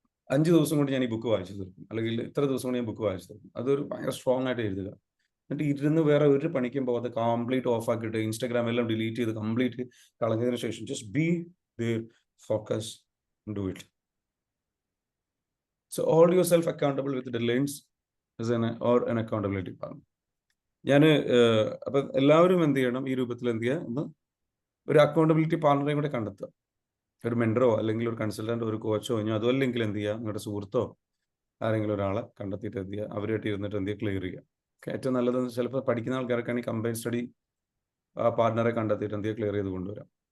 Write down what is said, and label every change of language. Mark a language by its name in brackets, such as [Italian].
[Malayalam] 5 ദിവസം കൊണ്ട് ഞാൻ ഈ ബുക്ക് വായിച്ചു തീർക്കും, അല്ലെങ്കിൽ ഇത്ര ദിവസം കൊണ്ട് ഞാൻ ബുക്ക് വായിച്ചു തീർക്കും. അതൊരു ഭയങ്കര സ്ട്രോങ് ആയിട്ട് എഴുതുക. എന്നിട്ട് ഇരുന്ന് വേറെ ഒരു പണിക്കും പോകാതെ കംപ്ലീറ്റ് ഓഫ് ആക്കിയിട്ട് ഇൻസ്റ്റാഗ്രാം എല്ലാം ഡിലീറ്റ് ചെയ്ത് കംപ്ലീറ്റ് കളഞ്ഞതിന് ശേഷം [English] Just be there, focus, do it. So hold yourself accountable with deadlines as an accountability partner. [Malayalam] ഞാൻ അപ്പം എല്ലാവരും എന്ത് ചെയ്യണം, ഈ രൂപത്തിൽ എന്ത് ചെയ്യുക, ഒന്ന് ഒരു അക്കൗണ്ടബിലിറ്റി പാർട്ണറെ കൂടെ കണ്ടെത്തുക. ഒരു മെൻറ്ററോ അല്ലെങ്കിൽ ഒരു കൺസൾട്ടൻറ്റോ ഒരു കോച്ചോ ഇനി അതുമല്ലെങ്കിൽ എന്ത് ചെയ്യുക, നിങ്ങളുടെ സുഹൃത്തോ ആരെങ്കിലും ഒരാളെ കണ്ടെത്തിയിട്ട് എന്ത് ചെയ്യുക, അവരുമായിട്ട് ഇരുന്നിട്ട് എന്ത് ചെയ്യുക, ക്ലിയർ ചെയ്യുക. ഏറ്റവും നല്ലത് ചിലപ്പോൾ പഠിക്കുന്ന ആൾക്കാർക്കാണെങ്കിൽ കമ്പൈൻ സ്റ്റഡി പാർട്ണറെ കണ്ടെത്തിയിട്ട് എന്ത് ചെയ്യുക, ക്ലിയർ ചെയ്ത് കൊണ്ടുവരാം.